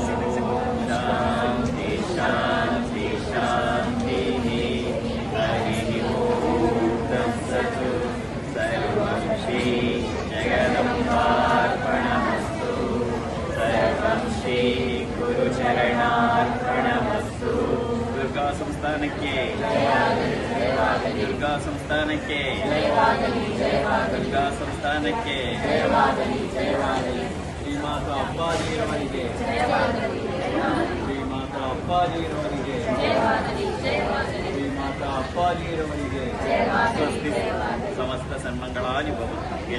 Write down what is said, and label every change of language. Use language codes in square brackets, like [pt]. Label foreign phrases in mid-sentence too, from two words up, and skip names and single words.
[sa] शान्ति शान्ति शान्तिः। हरिः ओम् तत्सत्। सर्वं श्री जगदम्बार्पणमस्तु। सर्वं श्री गुरुचरणार्पणमस्तु। [kn] दुर्गा संस्थानಕ್ಕೆ ದುರ್ಗಾ ಸಂಸ್ಥಾನಕ್ಕೆ ದುರ್ಗಾ ಸಂಸ್ಥಾನಕ್ಕೆ ಶ್ರೀಮಾತಾ ಅಪ್ಪಾಜಿಯವರಿಗೆ ಶ್ರೀಮಾತಾ ಅಪ್ಪಾಜಿಯವರಿಗೆ ಶ್ರೀಮಾತಾ ಅಪ್ಪಾಜಿಯವರಿಗೆ [sa] ಸ್ವಸ್ತಿ ಸಮಸ್ತ ಸನ್ಮಂಗಳಾನಿ ಭವಂತು.